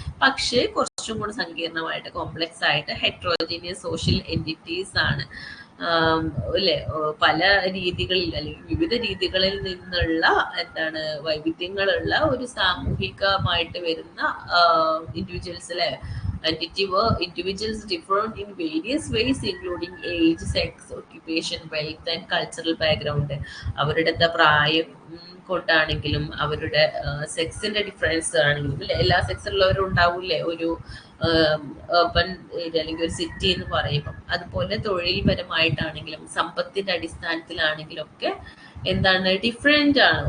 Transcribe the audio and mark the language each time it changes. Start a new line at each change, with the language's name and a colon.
Malayalam: പക്ഷേ കുറച്ചും കൂടി സങ്കീർണമായിട്ട്, കോംപ്ലക്സ് ആയിട്ട് ഹെട്രോജീനിയസ് സോഷ്യൽ എൻറ്റിറ്റീസ് ആണ്. അല്ലെ, പല രീതികളിൽ അല്ലെങ്കിൽ വിവിധ രീതികളിൽ നിന്നുള്ള വൈവിധ്യങ്ങളുള്ള ഒരു സാമൂഹികമായിട്ട് വരുന്ന ഇൻഡിവിജ്വൽസ് അല്ലെ.
English: Individuals different in various ways including age, sex, occupation, wealth and cultural background.
Malayalam: അവരുടെ പ്രായം കൊണ്ടാണെങ്കിലും അവരുടെ സെക്സിന്റെ ഡിഫറൻസ് ആണെങ്കിലും എല്ലാ സെക്സിലുള്ളവരും ഉണ്ടാവില്ലേ ഒരു urban ഏരിയ അല്ലെങ്കിൽ ഒരു സിറ്റി എന്ന് പറയുമ്പം. അതുപോലെ തൊഴിൽപരമായിട്ടാണെങ്കിലും സമ്പത്തിന്റെ അടിസ്ഥാനത്തിലാണെങ്കിലും ഒക്കെ ഡിഫറെന്റ് ആണ്.